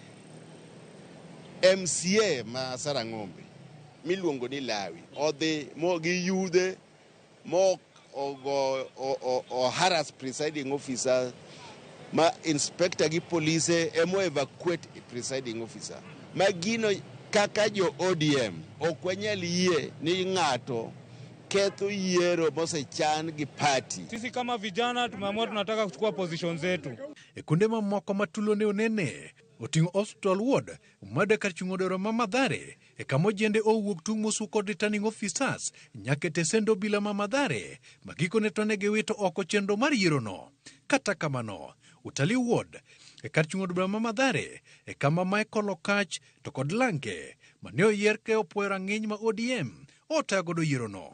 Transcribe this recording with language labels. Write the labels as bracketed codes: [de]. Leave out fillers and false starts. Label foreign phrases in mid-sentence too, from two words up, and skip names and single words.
[luo] MCA ma Sarang'ombe miluongo ni Lawi odhi mo gi yudhe mo [en] harass presiding officer [luo] ma inspector gi police emo [en] evacuate presiding officer [luo] ma gino kaka jo ODM okwanyal yie ni ng'ato ketho yiero mosechan gi party. [sw] Sisi kama vijana tumeamua tunataka kuchukua position zetu. [luo] E kunde mamoko matulo ne onene oting'o Hospital Ward made kar chung' od ma Mathare e kama jende owuok tung' mosu kod [en] returning officers [luo] nyaka tesendo bila ma Mathare magikone to ne giwito oko chenro mar yierono. Kata kamano, Utalii Ward e kar chung' od ma Mathare e kama Michael Okach to kod Lange mane oyier ke opuoyo rang'iny ma ODM otayo godo yierono.